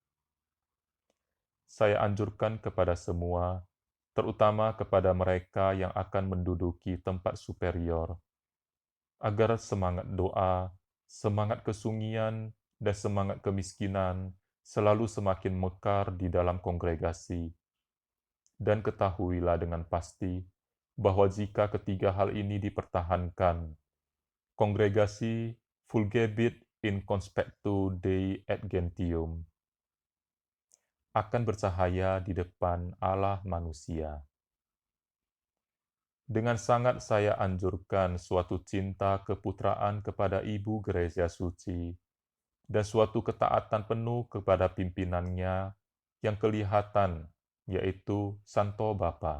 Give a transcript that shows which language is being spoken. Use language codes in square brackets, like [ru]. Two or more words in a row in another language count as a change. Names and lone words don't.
[id] Saya anjurkan kepada semua, terutama kepada mereka yang akan menduduki tempat superior, agar semangat doa, semangat kesungian, dan semangat kemiskinan selalu semakin mekar di dalam kongregasi. Dan ketahuilah dengan pasti bahwa jika ketiga hal ini dipertahankan, kongregasi [la] fulgebit in conspectu Dei et gentium [id] akan bercahaya di depan Allah manusia. Dengan sangat saya anjurkan suatu cinta keputraan kepada Ibu Gereja Suci dan suatu ketaatan penuh kepada pimpinannya yang kelihatan, yaitu Santo Bapa.